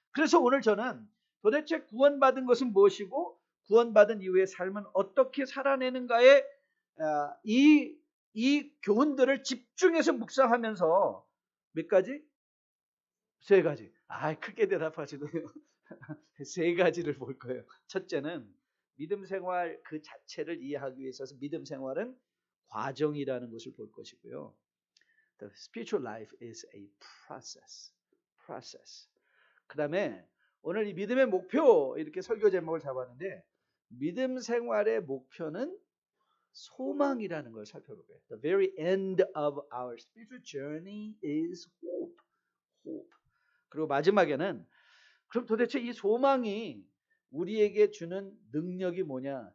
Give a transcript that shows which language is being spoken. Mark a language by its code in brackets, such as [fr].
[ko] 그래서 오늘 저는 도대체 구원받은 것은 무엇이고 구원받은 이후의 삶은 어떻게 살아내는가에 이 교훈들을 집중해서 묵상하면서 몇 가지? 세 가지. 크게 대답하시네요. 세 가지를 볼 거예요. 첫째는 믿음 생활 그 자체를 이해하기 위해서 믿음 생활은 과정이라는 것을 볼 것이고요. [en] The spiritual life is a process. [ko] 그 다음에 오늘 이 믿음의 목표 이렇게 설교 제목을 잡았는데 믿음 생활의 목표는 소망이라는 걸 살펴볼 거예요. [en] The very end of our spiritual journey is hope. [ko] 그리고 마지막에는 그럼 도대체 이 소망이 우리에게 주는 능력이 뭐냐?